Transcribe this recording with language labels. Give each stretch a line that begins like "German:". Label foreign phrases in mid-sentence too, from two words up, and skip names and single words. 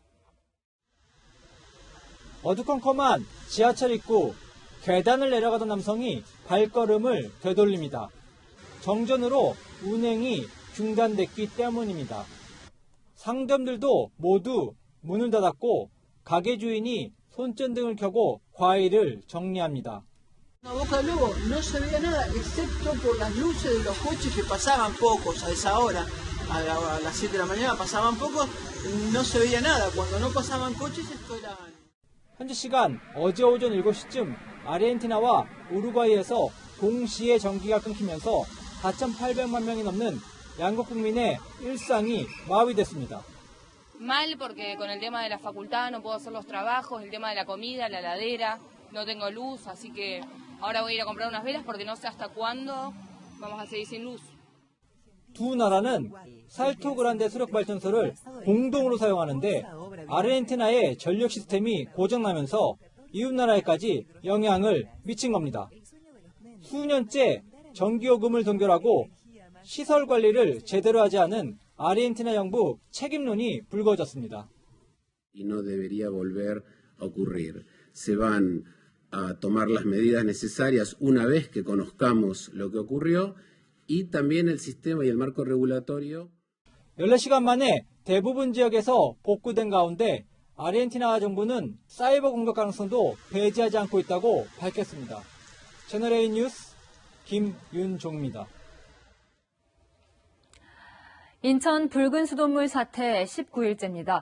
Korean: 어두컴컴한 지하철 입구, 계단을 내려가던 남성이 발걸음을 되돌립니다. 정전으로 운행이 중단됐기 때문입니다. 상점들도 모두 문을 닫았고 가게 주인이 손전등을 켜고 과일을 정리합니다.
Spanish: Boca Lugo no se veía nada excepto por las luces de los coches que pasaban pocos a esa hora. A las 7 de la mañana pasaban pocos, no se veía nada. Cuando no pasaban coches esto era...
Korean: 현지 시간 어제 오전 7시쯤 아르헨티나와 우루과이에서 동시에 전기가 끊기면서 4,800만 명이 넘는 양국 국민의 일상이 마비됐습니다.
Spanish: Mal porque con el tema de la facultad no puedo hacer los trabajos, el tema de la comida, la heladera, no tengo luz, así que ahora voy a ir a comprar unas velas porque no sé hasta cuándo vamos a seguir sin luz.
Korean: 두 나라는 살토그란데 수력 발전소를 공동으로 사용하는데 아르헨티나의 전력 시스템이 고장나면서 이웃나라에까지 영향을 미친 겁니다. 수년째 전기요금을 동결하고 시설 관리를 제대로 하지 않은 아르헨티나 정부 책임론이 불거졌습니다.
Spanish: Y no debería volver a ocurrir. Se van a tomar las medidas necesarias una vez que conozcamos lo que ocurrió y también el sistema y el marco regulatorio.
Korean: 14시간 만에 대부분 지역에서 복구된 가운데 아르헨티나 정부는 사이버 공격 가능성도 배제하지 않고 있다고 밝혔습니다. 채널A 뉴스 김윤종입니다. 인천 붉은 수돗물 사태 19일째입니다.